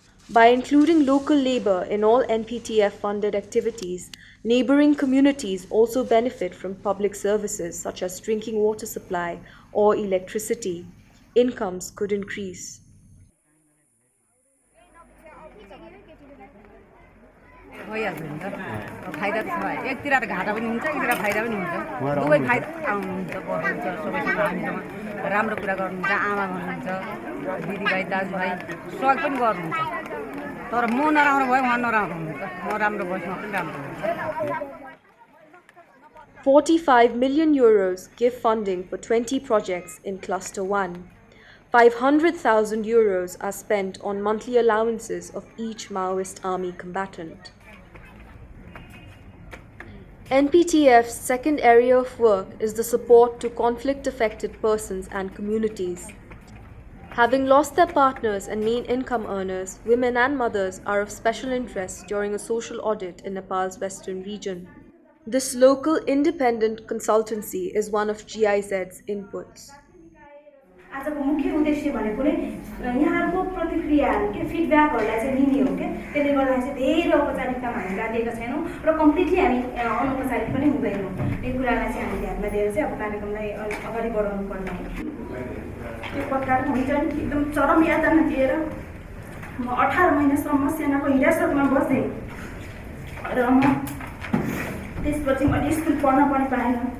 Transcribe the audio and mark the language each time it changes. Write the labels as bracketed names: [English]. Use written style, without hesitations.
[English] By including local labor in all NPTF funded activities, neighboring communities also benefit from public services such as drinking water supply or electricity. Incomes could increase. [Nepali] भइहाल्छ नि त फाइदा त छ एकतिर त घाटा पनि हुन्छ एकतिर फाइदा पनि हुन्छ दुवै फाइदा हुन्छ बस्नुहुन्छ सबैसँग हामीसँग राम्रो कुरा गर्नुहुन्छ आमा भन्नुहुन्छ दिदीभाइ दाजुभाइ सहयोग पनि गर्नुहुन्छ तर म नराम्रो भयो उहाँ नराम्रो हुनुहुन्छ म राम्रो भएपछि म पनि राम्रो हुन्छ [English] 45 million euros give funding for 20 projects in Cluster 1. 500,000 euros are spent on monthly allowances of each Maoist army combatant. NPTF's second area of work is the support to conflict-affected persons and communities. Having lost their partners and main income earners, women and mothers are of special interest during a social audit in Nepal's western region. This local independent consultancy is one of GIZ's inputs. [Nepali] आजको मुख्य उद्देश्य भनेको नै यहाँको प्रतिक्रियाहरु के फिडब्याकहरुलाई चाहिँ लिने हो के त्यसले गर्दा चाहिँ धेरै औपचारिकतामा हामी लागेका छैनौं र कम्प्लिटली हामी अनौपचारिक पनि हुँदैनौं यो कुरालाई चाहिँ हामी ध्यानमा दिएर चाहिँ अब कार्यक्रमलाई अगाडि बढाउनु पर्ने हो यो प्रकार हुन्छ नि एकदम चरम यातना दिएर म 18 महिनासम्म सेनाको हिरासतमा बस्दै र म त्यसपछि मैले स्कुल पढ्न पनि पाएन